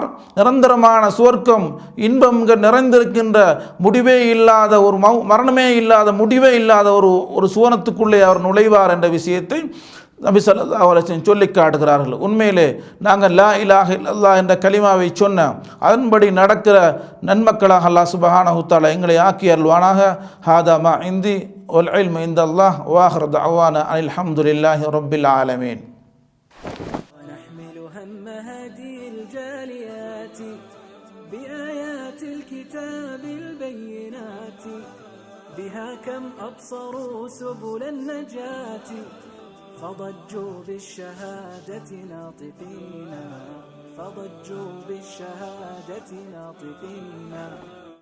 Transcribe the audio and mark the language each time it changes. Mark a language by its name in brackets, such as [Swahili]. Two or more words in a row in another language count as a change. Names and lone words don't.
[Tamil] நிரந்தரமான சுவர்க்கம், இன்பம் நிறைந்திருக்கின்ற முடிவே இல்லாத ஒரு மரணமே இல்லாத முடிவே இல்லாத ஒரு சுவனத்துக்குள்ளே அவர் நுழைவார் என்ற விஷயத்தை நபி [Arabic] صلى الله عليه وسلم [Tamil] சொல்லி காட்டுகிறார்கள். உண்மையிலே நாங்கள் [Arabic] لا إله إلا الله [Tamil] என்ற கலிமாவை சொன்ன அதன்படி நடக்கிற நன்மக்களாக [Arabic] الله سبحانه تعالى [Tamil] எங்களை ஆக்கி அருள்வானாக. [Arabic] هذا ما عندي والعلم عند الله وآخر دعوانا أن الحمد لله رب العالمين. بها كم أبصروا سبل النجاة فضجوا بالشهادة ناطقين